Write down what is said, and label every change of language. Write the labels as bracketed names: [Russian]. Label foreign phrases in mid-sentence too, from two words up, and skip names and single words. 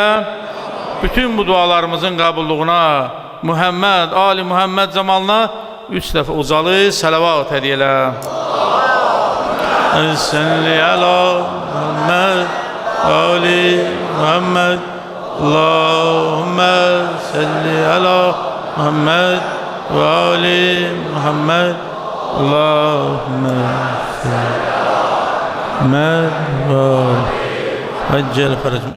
[Azerbaijani] Bütün bu dualarımızın qəbulluğuna Muhammed, Ali Muhammed zamanına 3 dəfə ucalı sələvat hədiyələ. [Arabic] صلِّ على محمد، آل محمد, اللهم صلِّ على محمد وآل محمد، اللهم صلِّ على محمد وآل محمد.